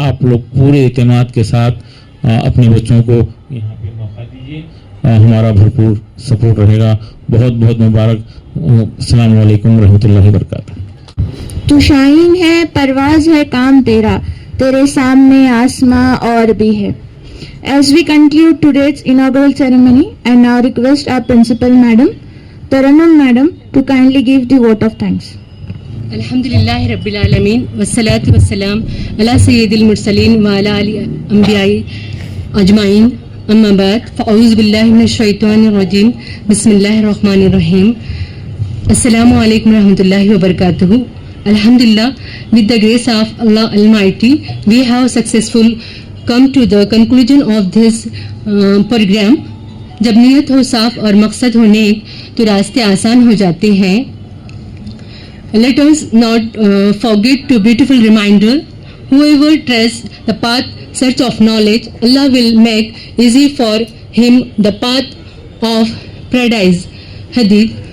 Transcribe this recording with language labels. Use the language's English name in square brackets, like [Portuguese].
[Urdu] آپ لوگ پورے اعتماد کے ساتھ اپنے بچوں کو یہاں پہ موقع دیجیے، ہمارا بھرپور سپورٹ رہے گا. بہت بہت مبارک. السلام علیکم ورحمۃ اللہ وبرکاتہ. تو شاہین ہے، پرواز ہے کام تیرا، تیرے سامنے آسماں اور بھی ہے. [English] As we conclude today's inaugural ceremony, I now request our principal madam, Taranum madam, to kindly give the vote of thanks. [Arabic] الحمدللہ رب العالمین والصلاة والسلام علی سید المرسلین وعلی آلہ انبیاء اجمعین. اما بعد فاعوذ باللہ من الشیطان الرجیم. بسم اللہ الرحمن الرحیم. السلام علیکم ورحمۃ اللہ وبرکاتہ. [English] Alhamdulillah, with the grace of Allah Almighty, we have successful come to the conclusion of this program. [Urdu] جب نیت ہو صاف اور مقصد ہو نیک تو راستے آسان ہو جاتے ہیں. [English] Let us not forget to beautiful reminder, whoever treads the path search of knowledge, Allah will make easy for him the path of paradise. Hadith.